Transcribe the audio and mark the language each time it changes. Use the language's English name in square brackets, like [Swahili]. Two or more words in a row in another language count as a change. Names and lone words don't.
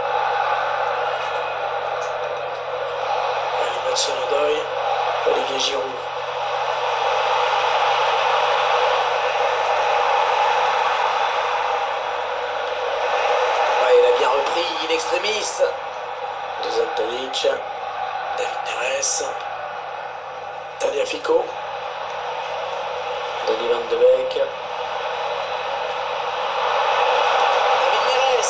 [French] L'animation d'œil. Olivier Giroud. Ouais, il a bien repris in extremis. Dusan Tadic. David Neres. Tagliafico. Donny Van de Beek. David Neres.